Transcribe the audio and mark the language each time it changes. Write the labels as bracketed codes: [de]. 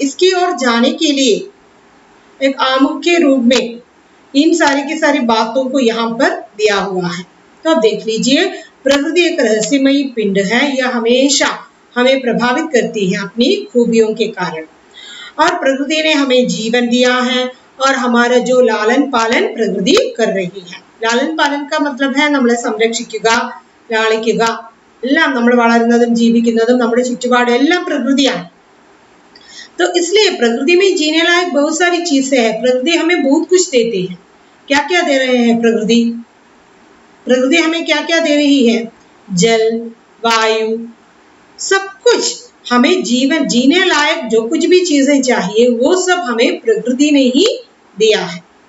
[hi] इसकी ओर जाने के लिए एक आमुख के रूप में इन सारी की सारी बातों को यहाँ पर दिया हुआ है। तो आप देख लीजिए, प्रकृति एक रहस्यमयी पिंड है। यह हमेशा हमें प्रभावित करती है अपनी खूबियों के कारण, और प्रकृति ने हमें जीवन दिया है और हमारा जो लालन पालन प्रकृति कर रही है। लालन पालन का मतलब है [ml] നമ്മളെ സംരക്ഷിക്കുക, ലാളിക്കുക, എല്ലാം നമ്മൾ വളരുന്നതും ജീവിക്കുന്നതും നമ്മുടെ ചുറ്റുപാടും എല്ലാം പ്രകൃതിയാണ്। [hi] तो इसलिए प्रकृति में जीने लायक बहुत सारी चीजें हैं। प्रकृति हमें बहुत कुछ देती है। क्या क्या दे रहे हैं प्रकृति? प्रकृति हमें क्या क्या दे रही है? जल, वायु, सब कुछ हमें जीवन जीने लायक जो कुछ भी चीजें चाहिए वो सब हमें प्रकृति ने ही दिया है।